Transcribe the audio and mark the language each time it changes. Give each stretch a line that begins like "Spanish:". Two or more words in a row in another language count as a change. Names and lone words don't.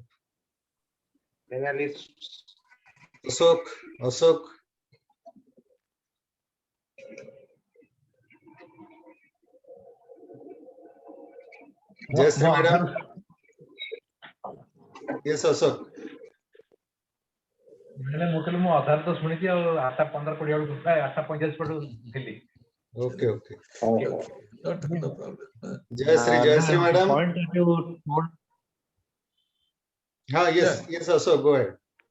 English: Analysts. Ashok. Jayashree madam. Yes, Ashok.
Odia: ମୁଁ ଅଧାରେ ତ ଶୁଣିଛି ଆଉ 8:15-20 ବେଳକୁ 8:45 ବେଳକୁ ଥିଲି।
English: Okay. No problem. Jayashree madam. Point that you told. Yes, Ashok, go ahead.